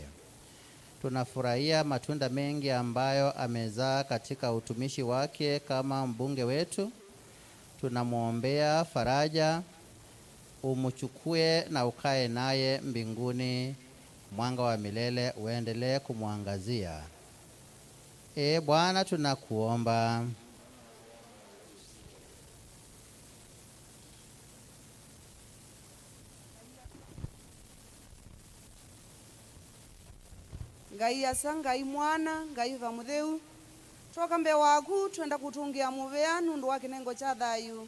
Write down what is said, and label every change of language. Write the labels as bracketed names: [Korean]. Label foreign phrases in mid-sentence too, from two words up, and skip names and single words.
[Swahili] Tunafurahia matunda mengi ambayo amezaa katika utumishi wake kama mbunge wetu. Tunamuombea faraja, umchukue na ukae naye mbinguni, mwanga wa milele uendelee kumwangazia. Bwana, tunakuomba. [Kamba] Ngai asa, Ngai mwana, Ngai vamutheu, toka mbe waku twenda kutungia muvea nundu wa kinengo cha thayu.